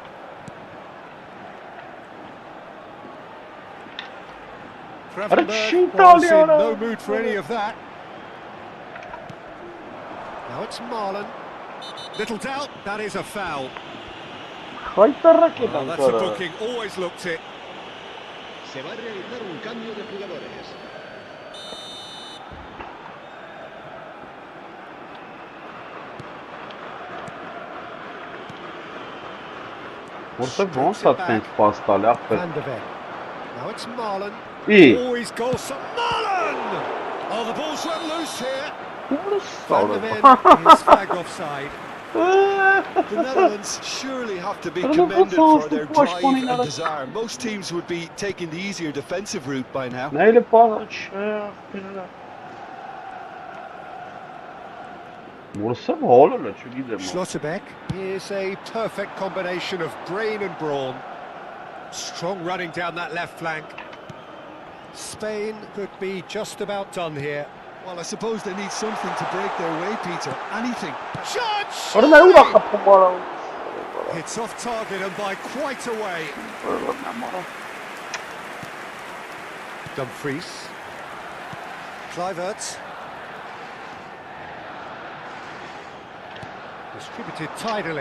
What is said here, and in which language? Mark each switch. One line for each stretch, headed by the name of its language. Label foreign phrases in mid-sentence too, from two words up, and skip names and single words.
English: Gravenberg was in no mood for any of that. Now it's Marlon. Little doubt, that is a foul. Well, That's a booking, always looked it.
Spanish: Se va a realizar un cambio de jugadores.
Armenian: Որտե ոնց է տենց պաս տալ, ախպեր։
English: Van de Ven. Now it's Marlon. Ի։ Always goals for Marlon! Oh, the ball's run loose here.
Armenian: Ո՞րս Van de Ven սարը։
English: is flagged offside. The Netherlands surely have to be commended for their drive and desire. Most teams would be taking the easier defensive route by now.
Armenian: Նայել է պաս, չէ։ Որսը հոլը է, չգիտեմ։
English: Schlotterbeck is a perfect combination of brain and brawn. Strong running down that left flank. Spain could be just about done here. Well, I suppose they need something to break their way, Peter. Anything. Shot!
Armenian: Որը նա ուրա խփում արա։
English: It's off target and by quite a way. Dumfries. Kluivert. Distributed tidily.